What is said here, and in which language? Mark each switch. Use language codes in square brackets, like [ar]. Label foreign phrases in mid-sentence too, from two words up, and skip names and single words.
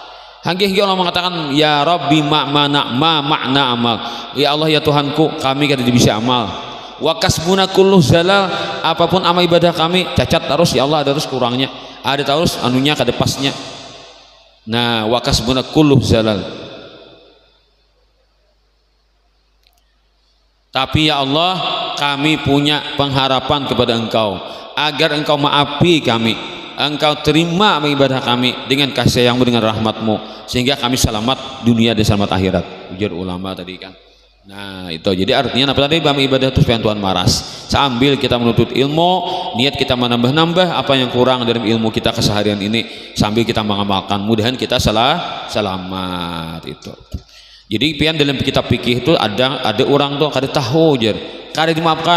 [id] Hanggih Allah mengatakan [ar] يا ربي [id] makna amal, ya Allah ya Tuhanku kami kada bisa amal. [ar] وكسبنا كل زلل, [id] apapun amal ibadah kami cacat terus ya Allah, ada terus kurangnya, ada terus anunya kada pasnya. [ar] Nah وكسبنا كل زلل, [id] tapi ya Allah kami punya pengharapan kepada Engkau agar Engkau maafi kami, Engkau terima ibadah kami dengan kasih sayangmu, dengan rahmatmu, sehingga kami selamat dunia dan selamat akhirat. [bjn] Ujar ulama tadi kan. [id] Nah itu jadi artinya apa tadi? Bahwa ibadah itu supaya Tuhan maras. Sambil kita menuntut ilmu, niat kita menambah-nambah apa yang kurang dalam ilmu kita keseharian ini, sambil kita mengamalkan, mudahan kita selamat itu. [bjn] Jadi pian dalam kitab fikih itu ada orang tuh kada tahu jar, kada dimaafkan.